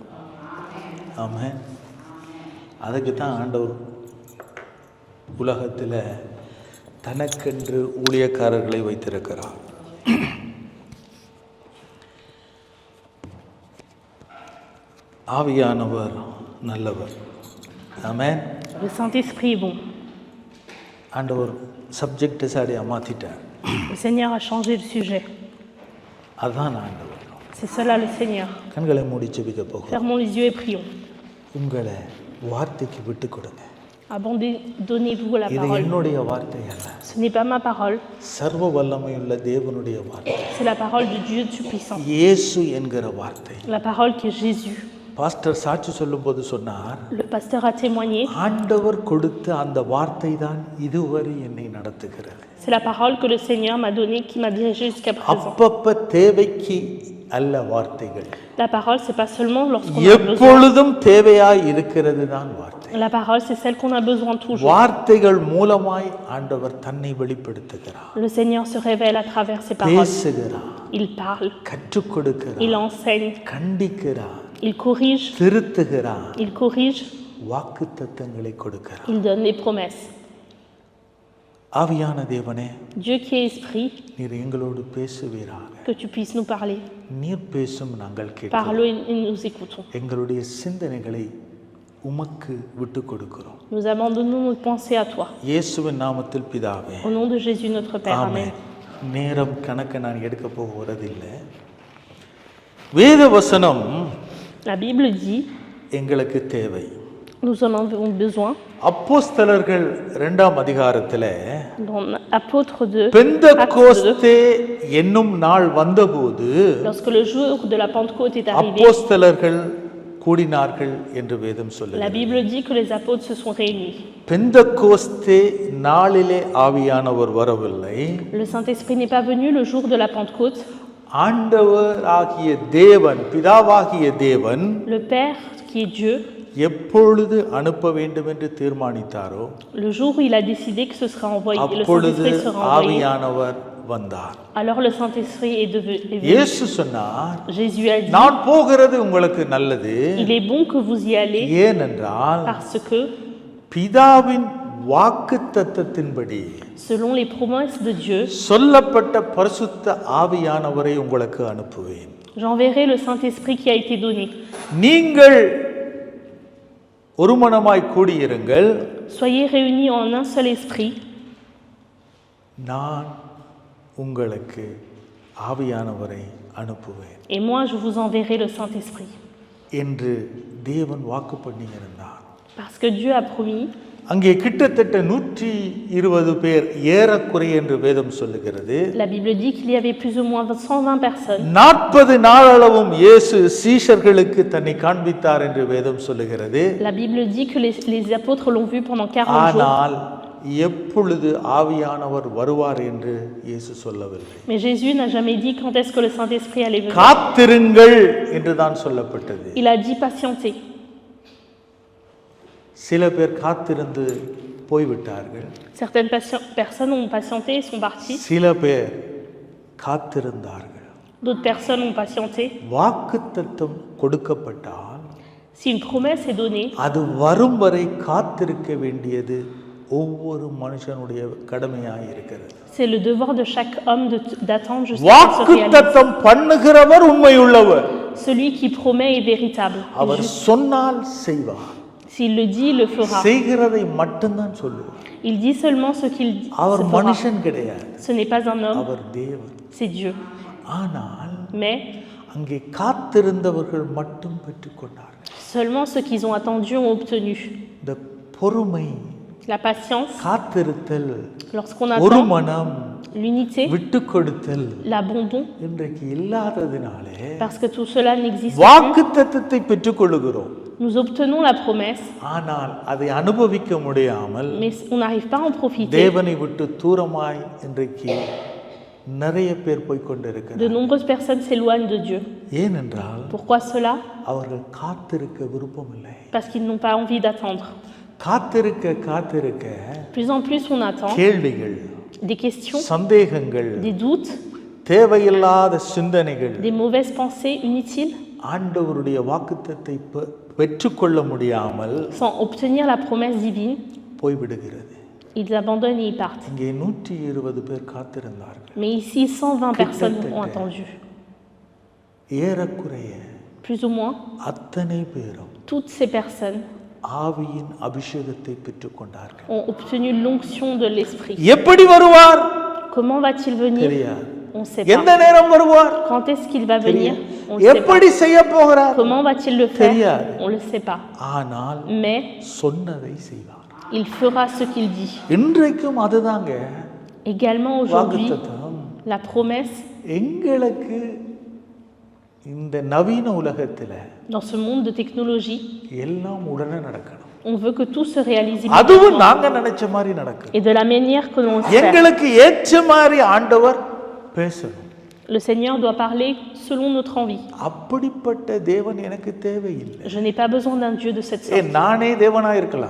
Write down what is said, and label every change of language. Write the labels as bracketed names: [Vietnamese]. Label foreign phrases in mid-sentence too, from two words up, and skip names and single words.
[Tamil] ஆமாம், அதுக்கு தான் ஆண்டவர் உலகத்தில் தனக்கென்று ஊழியக்காரர்களை வைத்திருக்கிறார். ஆவியானவர் நல்லவர். ஆமென். [French] Le Saint-Esprit est bon. [Tamil] ஆண்டவர் சப்ஜெக்டை சாடியாக மாற்றிட்டார். [French] Le Seigneur a changé le sujet. [Tamil] அதுதான் ஆண்டவர். [French] C'est cela le Seigneur. [Tamil] கண்களை மூடி ஜெபிக்க போகிறோம். [French] Fermons les yeux et prions. [Tamil] உங்களை வார்த்தைக்கு விட்டு கொடுங்க. [French] Abandonnez-vous à la [Tamil] இது [French] parole. [Tamil] என்னுடைய வார்த்தை அல்ல, [French] Ce n'est pas ma parole, [Tamil] சர்வ வல்லமையுள்ள தேவனுடைய வார்த்தை. [French] c'est la parole de Dieu Tout-Puissant. [Tamil] இயேசு என்கிற வார்த்தை. [French] La parole qui est Jésus. [Tamil] பாஸ்டர் சாட்சி சொல்லும்போது சொன்னார், [French] Le pasteur a témoigné. [Tamil] ஆண்டவர் கொடுத்த அந்த வார்த்தை தான் இதுவரை என்னை நடத்துகிறது. [French] C'est la parole que le Seigneur m'a donnée qui m'a dirigé jusqu'à présent. [Tamil] அப்பப்ப தேவைக்கு அல்ல வார்த்தைகள், [French] La parole, c'est pas seulement lorsqu'on a besoin. [Tamil] எப்பொழுதும் தேவையாய் இருக்கிறது தான் வார்த்தை. [French] La parole, c'est celle qu'on a besoin toujours. [Tamil] வார்த்தைகள் மூலமாய் ஆண்டவர் தன்னை வெளிப்படுத்துகிறார், [French] Le Seigneur se révèle à travers ses paroles. [Tamil] பேசுகிறார், [French] Il parle, [Tamil] கற்றுக் கொடுக்கிறார், [French] il enseigne, [Tamil] கண்டிக்கிறார், [French] il corrige, [Tamil] திருத்துகிறார், [French] il corrige, [Tamil] வாக்குத்தத்தங்களை கொடுக்கிறார். [French] il donne des promesses. [Tamil] ஆவியான தேவனே, [French] Dieu qui est esprit, [Tamil] நீர் எங்களோடு பேசுவீராக. [French] que tu puisses nous parler. [Tamil] நீர் பேசும் நாங்கள் கேட்கிறோம். [French] Parle et nous écoutons. [Tamil] எங்களுடைய சிந்தனைகளை உமக்கு விட்டு கொடுக்கிறோம். [French] Nous abandonnons nos pensées à toi. [Tamil] இயேசுவின் நாமத்தில் பிதாவே, [French] Au nom de Jésus notre Père. [Tamil] ஆமென். [French] Amen. [Tamil] நேரம் கணக்க நான் எடுக்க போகிறதில்லை. வேத வசனம் [French] La Bible dit, [Tamil] எங்களுக்கு தேவை. [French] nous en avons besoin. [Tamil] அப்போஸ்தலர்கள் 2ஆம் அதிகாரத்திலே [French] Dans Apôtre 2, [Tamil] பெந்தெகோஸ்தே என்னும் நாள் வந்தபோது [French] lorsque le jour de la Pentecôte est arrivé, [Tamil] அப்போஸ்தலர்கள் கூடினார்கள் என்று வேதம் [French] la [Tamil] சொல்லுகிறது. [French] Bible dit que les apôtres se sont réunis. [Tamil] பெந்தெகோஸ்தே நாளிலே ஆவியானவர் வரவில்லை. [French] Le Saint-Esprit n'est pas venu le jour de la Pentecôte. [Tamil] ஆண்டவர் ஆகிய தேவன், பிதாவாகிய தேவன் [French] Le Père, qui est Dieu, [Tamil] எப்பொழுது அனுப்ப வேண்டும் என்று தீர்மானித்தாரோ [French] le jour où il a décidé que ce sera envoyé, le [Tamil] அப்பொழுது [French] Saint-Esprit sera envoyé, [Tamil] ஆவியானவர் வந்தார். [French] alors le Saint-Esprit est venu. [Tamil] இயேசு சொன்னார், [French] Jésus a dit, [Tamil] நான் போகிறது உங்களுக்கு நல்லது, [French] il est bon que vous y allez, [Tamil] ஏனென்றால் [French] parce que, [Tamil] பிதாவின் வாக்குத்தத்தத்தின்படி [French] selon les promesses de Dieu, [Tamil] சொல்லப்பட்ட பரிசுத்த ஆவியானவரை உங்களுக்கு அனுப்புவேன். [French] j'enverrai le Saint-Esprit qui a été donné. [Tamil] நீங்கள் ஒருமனமாய் கூடியிருங்கள், [French] Soyez réunis en un seul esprit, [Tamil] நான் உங்களுக்கு ஆவியானவரை அனுப்புவேன் [French] et moi je vous enverrai le Saint-Esprit. [Tamil] என்று தேவன் வாக்கு பண்ணியிருந்தார். [French] Parce que Dieu a promis. [Tamil] அங்கே கிட்டத்தட்ட 120 பேர் ஏறக்குறைய என்று வேதம் சொல்லுகிறது. [French] La Bible dit qu'il y avait plus ou moins 120 personnes. [Tamil] 40 நாளளவும் இயேசு சீஷர்களுக்கு தன்னை காண்பித்தார் என்று வேதம் சொல்லுகிறது. [French] La Bible dit que les apôtres l'ont vu pendant 40 jours. [Tamil] ஆனால் எப்பொழுது ஆவியானவர் வருவார் என்று இயேசு சொல்லவில்லை. [French] Mais Jésus n'a jamais dit quand est-ce que le Saint-Esprit allait venir. [Tamil] காத்திருங்கள் என்று தான் சொல்லப்பட்டது. [French] Il a dit patienter. [Tamil] சில பேர் காத்திருந்து போய்விட்டார்கள், [French] Certaines personnes ont patienté et sont parties. [Tamil] சில பேர் காத்திருந்தார்கள். [French] D'autres personnes ont patienté. [Tamil] வாக்குத்தத்தம் கொடுக்கப்பட்டால் [French] Si une promesse est donnée, [Tamil] அது வரும் வரை காத்திருக்க வேண்டியது ஒவ்வொரு மனுஷனுடைய கடமையாக இருக்கிறது. [French] c'est le devoir de chaque homme d'attendre jusqu'à ce que se réalise. [Tamil] வாக்குத்தத்தம் பண்ணுகிறவர் உண்மையுள்ளவர். [French] Celui qui promet est véritable. [Tamil] அவர் சொன்னால் செய்வார், [French] S'il le dit, il le fera. [Tamil] செய்கிறதை மட்டும்தான் சொல்லுவார். [French] Il dit seulement ce qu'il [Tamil] அவர் [French] se fera. [Tamil] மனுஷன் கிடையாது, [French] Ce n'est pas un homme, [Tamil] அவர் தேவன். [French] c'est Dieu. [Tamil] ஆனால் [French] Mais [Tamil] அங்கே காத்திருந்தவர்கள் மட்டும் பெற்றுக்கொண்டார்கள். [French] seulement ceux qui ont attendu ont obtenu. [Tamil] இந்த பொறுமை, [French] La patience, [Tamil] காத்திருத்தல், [French] lorsqu'on [Tamil] ஒரு [French] attend, [Tamil] மனம், [French] l'unité, [Tamil] விட்டு கொடுத்தல் [French] l'abandon, [Tamil] இன்றைக்கு இல்லாததினாலே [French] parce que tout cela n'existe plus. [Tamil] வாக்குத்தத்தத்தை பெற்றுக்கொள்ளுகிறோம், [French] Nous obtenons la promesse, [Tamil] ஆனால் அதை அனுபவிக்க முடியாமல் [French] mais on n'arrive pas à en profiter. [Tamil] தேவனை விட்டு தூரமாய் இன்றைக்கு நிறைய பேர் போய் [French] De [Tamil] கொண்டிருக்கிறார். [French] nombreuses personnes s'éloignent de Dieu. [Tamil] ஏனென்றால் [French] Pourquoi cela? [Tamil] அவர்கள் காத்திருக்க விருப்பமில்லை. [French] Parce qu'ils n'ont pas envie d'attendre. [Tamil] காத்திருக்க [French] Plus en plus on attend, [Tamil] கேள்விகள், [French] des questions, [Tamil] சந்தேகங்கள், [French] des doutes, [Tamil] தேவையில்லாத சிந்தனைகள் [French] des mauvaises pensées inutiles, [Tamil] ஆண்டவருடைய வாக்குத்தத்தை பெற்றுக்கொள்ள முடியாமல் [French] sans obtenir la promesse divine, [Tamil] போய்விடுகிறது. [French] ils abandonnent et ils partent. [Tamil] இங்கே 120 பேர் காத்திருந்தார்கள். [French] Mais ici, 120 personnes ont attendu. [Tamil] ஏறக்குறைய [French] Plus ou moins, [Tamil] அத்தனை பேரும் [French] toutes ces personnes [Tamil] ஆவியின் அபிஷேகத்தை பெற்றுக்கொண்டார்கள். [French] ont obtenu l'onction de l'Esprit. [Tamil] எப்படி வருவார் [French] Comment va-t-il venir? [Tamil] தெரியாது. [French] On ne sait [Tamil] எந்த [French] pas. [Tamil] நேரம் வருவார் [French] Quand est-ce qu'il va venir? On ne sait pas. [Tamil] எப்படி செய்ய போகிறார் [French] Comment va-t-il le faire? [Tamil] தெரியாது. [French] On ne le sait pas. [Tamil] ஆனால் [French] Mais [Tamil] சொன்னதை செய்வார். [French] il fera ce qu'il dit. [Tamil] இன்றைக்கும் அதுதாங்க [French] Également aujourd'hui, [Tamil] வாக்குத்தத்தம். [French] la promesse [Tamil] எங்களுக்கு இந்த நவீன உலகத்துல [French] dans ce monde de technologie, [Tamil] எல்லாம் உடனே நடக்கணும். [French] on veut que tout se réalise [Tamil] அதுவும் [French] immédiatement. [Tamil] நாங்க நினைச்ச மாதிரி நடக்கும். [French] Et de la manière que l'on le fait. [Tamil] எங்களுக்கு ஏற்ற மாதிரி ஆண்டவர் பேசணும். [French] Le Seigneur doit parler selon notre envie. [Tamil] அப்படிப்பட்ட தேவன் எனக்கு தேவையில்லை. [French] Je n'ai pas besoin d'un Dieu de cette sorte. [Tamil] நானே தேவனா இருக்கலாம்.